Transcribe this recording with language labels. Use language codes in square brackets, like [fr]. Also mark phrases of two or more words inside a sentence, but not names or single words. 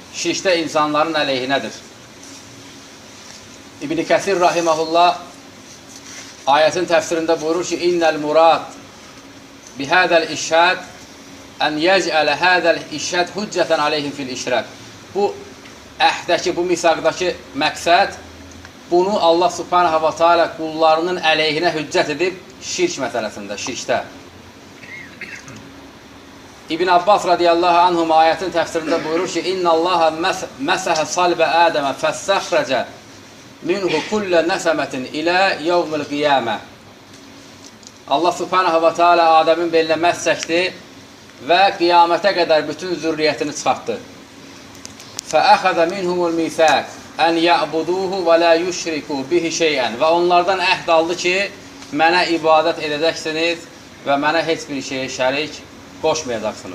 [az] Şirkdə insanların əleyhinədir. İbn-i Kəsir rahiməhullah ayətin təfsirində buyurur ki, [ar] إن المراد بهذا الإشهاد أن يجعل هذا الإشهاد حجة عليهم في الإشراك. [az] Bu əhdəki, bu misaqdakı məqsəd bunu [ar] الله سبحانه وتعالى [az] qullarının əleyhinə hüccət edib şirk məsələsində, şirkdə. İbn Abbas [ar] رضي الله عنهم [az] ayətin təfsirində buyurur ki, [ar] إن الله مسح صلب آدم فاستخرج منه كل نسمة إلى يوم القيامة. [az] Allah subhanahu wa ta'ala Adəmin belinə məs çəkdi və qiyamətə qədər bütün zürriyyətini çıxartdı. [ar] فأخذ منهم الميثاق أن يعبدوه ولا يشركوا به شيئا. [az] Və onlardan əhd aldı ki, mənə ibadət edəcəksiniz və mənə heç bir şeyə şərik qoşmayacaqsınız.